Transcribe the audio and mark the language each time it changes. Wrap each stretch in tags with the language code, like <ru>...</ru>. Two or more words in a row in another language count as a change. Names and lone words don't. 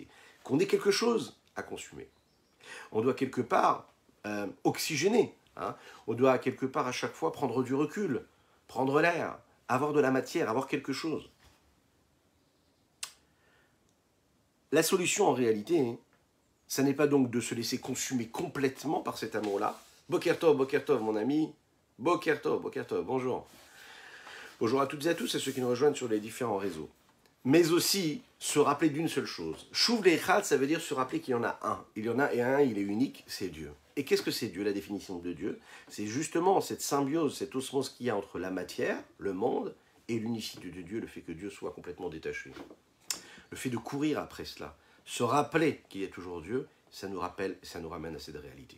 <fr>Qu'on ait quelque chose à consumer. On doit quelque part oxygéner. Hein. On doit quelque part à chaque fois prendre du recul, prendre l'air, avoir de la matière, avoir quelque chose. La solution en réalité, ça n'est pas donc de se laisser consumer complètement par cet amour-là.</fr> <he>בוקר טוב,</he> <fr>mon ami.</fr> <he>בוקר טוב,</he> <fr>bonjour. Bonjour à toutes et à tous, à ceux qui nous rejoignent sur les différents réseaux. Mais aussi se rappeler d'une seule chose.</fr> <he>שוב לאחד,</he> <fr>ça veut dire se rappeler qu'il y en a un. Il y en a et un, il est unique, c'est Dieu. Et qu'est-ce que c'est Dieu, la définition de Dieu? C'est justement cette symbiose, cette osmose qu'il y a entre la matière, le monde, et l'unicité de Dieu, le fait que Dieu soit complètement détaché. Le fait de courir après cela, se rappeler qu'il y a toujours Dieu, ça nous rappelle, ça nous ramène à cette réalité.</fr>